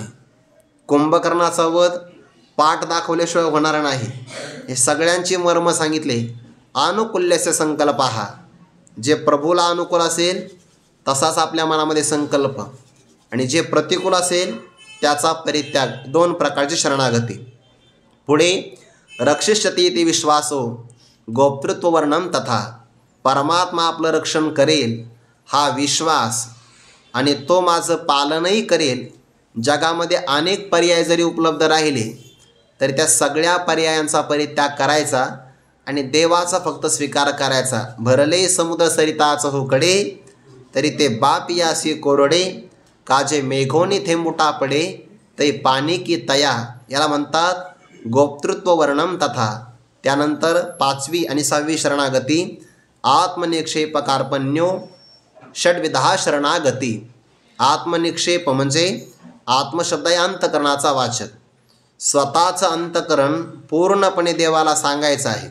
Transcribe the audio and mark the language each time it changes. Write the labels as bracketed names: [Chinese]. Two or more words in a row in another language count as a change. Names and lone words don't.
[Marathi] कुंभकर्णाचा वध पाठ दाखवल्याशिवाय होणार नाही, हे सगळ्यांची मर्म सांगितले. [Sanskrit] अनुकूल्यस्य संकल्प [Marathi] हा, जे प्रभूला अनुकूल असेल तसाच आपल्या मनामध्ये संकल्प, आणि जे प्रतिकूल असेल त्याचा परित्याग. दोन प्रकारची शरणागती. पुढे [Sanskrit] रक्षिष्यति इति विश्वासो गोप्तृत्ववर्णम तथा, [Marathi] परमात्मा आपलं रक्षण करेल हा विश्वास आणि तो माझं पालनही करेल. जगामध्ये अनेक पर्याय जरी उपलब्ध राहिले तरी त्या सगळ्या पर्यायांचा परित्याग करायचा आणि देवाचा फक्त स्वीकार करायचा. भरले समुद्र सरिताचं होकडे तरी ते बाप यासी कोरडे, काजे मेघोनी थेंबुटा पडे तै पाणी की तया. याला म्हणतात [Sanskrit] गोप्तृत्व वर्णम तथा. [Marathi] त्यानंतर 5वी आणि 6वी शरणागती [Sanskrit] आत्मनिक्षेप कार्पण्यो षड्विधा शरणागती. [Marathi] आत्मनिक्षेप म्हणजे आत्मशब्द आहे अंतकरणाचा वाचक. स्वतःचं अंतकरण पूर्णपणे देवाला सांगायचं आहे.